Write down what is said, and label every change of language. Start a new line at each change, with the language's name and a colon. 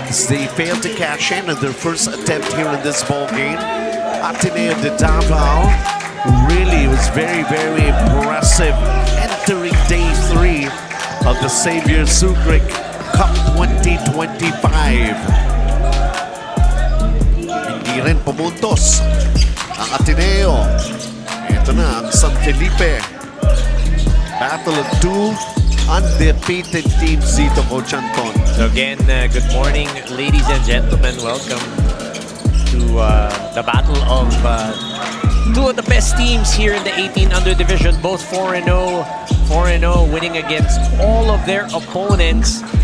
English: They failed to cash in on their first attempt here in this ball game. Ateneo de Davao really was very, very impressive entering day 3 of the Xavier-Sucere Cup 2025.
Filipino: Hindi rin pumuntos ang Ateneo. Ito na ang San Felipe.
English: Battle of 2 undefeated teams dito, Coach Anton. So again, good morning, ladies and gentlemen. Welcome to the battle of 2 of the best teams here in the 18 under division, both 4-0, winning against all of their opponents.